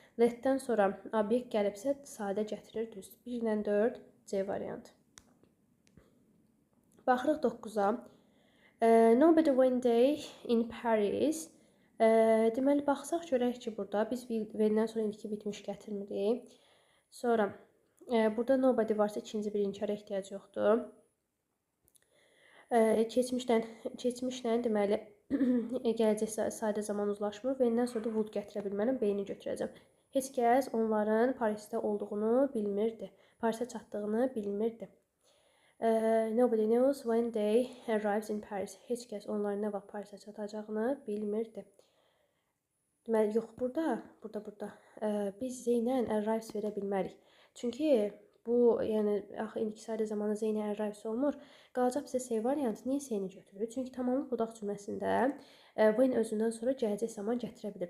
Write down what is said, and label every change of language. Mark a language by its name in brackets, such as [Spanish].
[Azerbaijani] Letdən sonra obyekt gəlibsə sadə gətirir, düzdür. 1 ilə 4 C variantı. Baxırıq 9-a. [English] Nobody one day in Paris. [Azerbaijani] Deməli, baxsaq görək ki, burada biz V-dən sonra indiki bitmiş gətirmirik. Sonra burada nobody varsa ikinci bir inkara ehtiyac yoxdur. Keçmişlə deməli gələcək sadə zaman uzlaşmır. V-dən sonra da would gətirə bilmərəm, B-ni götürəcəm. Heç kəs onların Parisdə olduğunu bilmirdi. Parisə çatdığını bilmirdi. [English] Nobody knows when they arrives in Paris. [Azerbaijani] Heç kəs onların nə vaxt Parisə çatacağını bilmirdi. Deməli, yox, burada. Biz Z ilə arrives verə bilmərik. Çünki bu, yəni, axı indiki sadə zamanda Z ilə arrives olmur. Qalacaq bizə C variantı. Niyə C-ni götürürük? Çünki tamamlıq budaq cümləsində when özündən sonra gələcək zaman gətirə bilir.